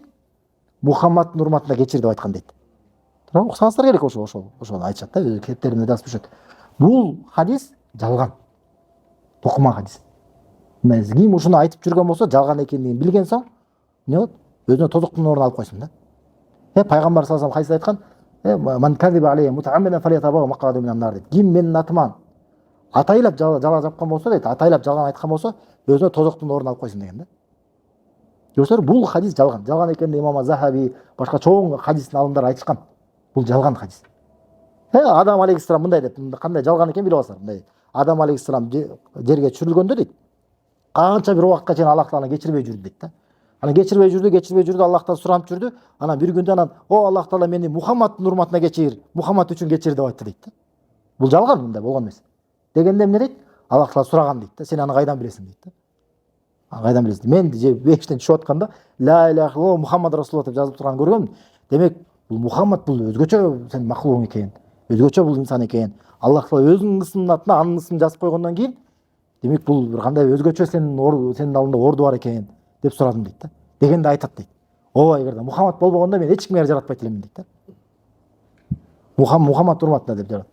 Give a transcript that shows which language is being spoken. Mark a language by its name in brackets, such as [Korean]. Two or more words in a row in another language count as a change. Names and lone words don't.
[Kyrgyz] Мухаммаддын урматына кечир деп айткан дейт. Туурабы? Уксаңыздар керек ошону айтышат да, өзү кеттеринде жазып жүрөт. Бул хадис жалган. Токума хадис. Ким ушуну айтып жүргөн болсо, жалган экендигин билген соң, эмне болот? Өзүнө тозоктун ордун алып койсун да. [Arabic] Пайгамбар صلى الله عليه وسلم айткан: "من كذب علي متعمدا فليتبوأ مقعده من النار" дейт. [Kyrgyz] Ким менин атыман атайлап жала жапкан болсо дейт, атайлап жалган айткан болсо, өзүнө тозоктун ордун алып койсун деген да. Көрсөңөр, бул хадис жалган. Жалган экенин имам Захаби башка чоң хадистин алымдары айтышкан. Бул жалган хадис. Адам алейхиссалам мындай деп, кандай жалган экен билип аласыздар. Мындай. Адам алейхиссалам жерге түшүрүлгөндө дейт, канча бир убакытка чейин Аллах Тааланы кечирбей жүрдү дейт да. Анан кечирбей жүрдү, Аллахтан суранып жүрдү. Анан бир күндө анан: "О Аллах Таала, мени Мухаммаддын урматына кечир, Мухаммад үчүн кечир" деп айтты дейт да. Бул жалган, мындай болгон эмес. Дегенде эмне дейт? Аллах Таала сураган дейт да. Сен аны кайдан билесиң дейт да. Кайдан билесиң? Мен бештен түшүп атканда [Arabic] لا إله إلا الله محمد رسول الله [Kyrgyz] деп жазылып турганын көргөм. Демек, бул Мухаммад бул өзгөчө сен макулуң экен. Өзгөчө бул инсан экен. Аллах Таала өзүнүн ысымынын атына анын ысымын жазып койгондон кийин, демек бул бир кандай өзгөчө сенин алдында орду бар экен деп сурадым дейт да. Дегенде айтат дейт. ооба эгерде Мухаммад болбогондо мен эч кимге жаратпайт элемин дейт да. Мухаммад урматына деп жарат.